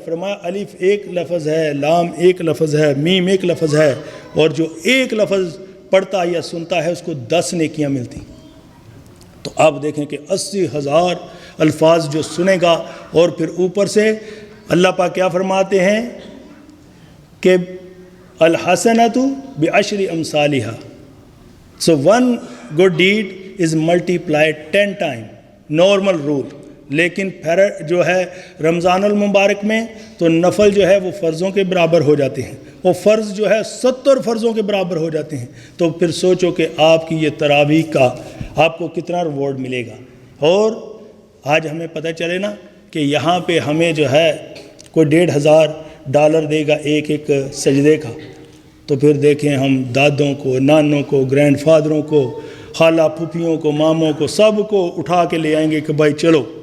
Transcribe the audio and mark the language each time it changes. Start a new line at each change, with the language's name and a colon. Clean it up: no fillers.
Urdu: فرمایا الف ایک لفظ ہے، لام ایک لفظ ہے، میم ایک لفظ ہے، اور جو ایک لفظ پڑھتا یا سنتا ہے اس کو 10 نیکیاں ملتی. تو آپ دیکھیں کہ 80,000 الفاظ جو سنے گا، اور پھر اوپر سے اللہ پاک کیا فرماتے ہیں کہ
Arabic: الحسنۃ بعشر امثالھا.
English: So one good deed is multiplied 10 times, normal rule.
Urdu: لیکن پھر جو ہے رمضان المبارک میں تو نفل جو ہے وہ فرضوں کے برابر ہو جاتے ہیں، وہ فرض جو ہے 70 فرضوں کے برابر ہو جاتے ہیں. تو پھر سوچو کہ آپ کی یہ تراویح کا آپ کو کتنا ریوارڈ ملے گا. اور آج ہمیں پتہ چلے نا کہ یہاں پہ ہمیں جو ہے کوئی $1,500 دے گا ایک ایک سجدے کا، تو پھر دیکھیں ہم دادوں کو، نانوں کو، گرینڈ فادروں کو، خالہ پھوپھیوں کو، ماموں کو، سب کو اٹھا کے لے آئیں گے کہ بھائی چلو.